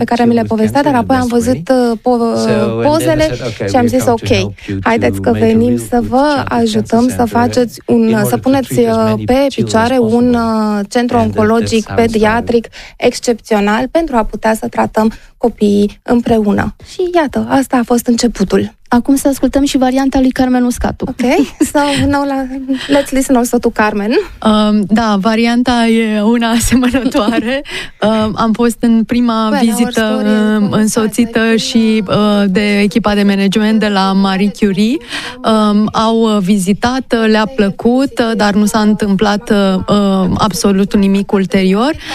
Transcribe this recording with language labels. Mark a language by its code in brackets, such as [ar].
[ro] care mi le povestea, dar apoi am văzut pozele și am zis ok, haideți că venim să vă ajutăm să faceți să puneți pe picioare un centru oncologic pediatric excepțional pentru a putea să tratăm copiii împreună. Și iată, asta a fost începutul. Acum să ascultăm și varianta lui Carmen Uscatu. [en] Ok, so now let's listen also to Carmen. [ro] Da, varianta e una asemănătoare. Am fost în prima vizită însoțită și de echipa de management de la Marie Curie. Au vizitat, le-a plăcut, dar nu s-a întâmplat absolut nimic ulterior.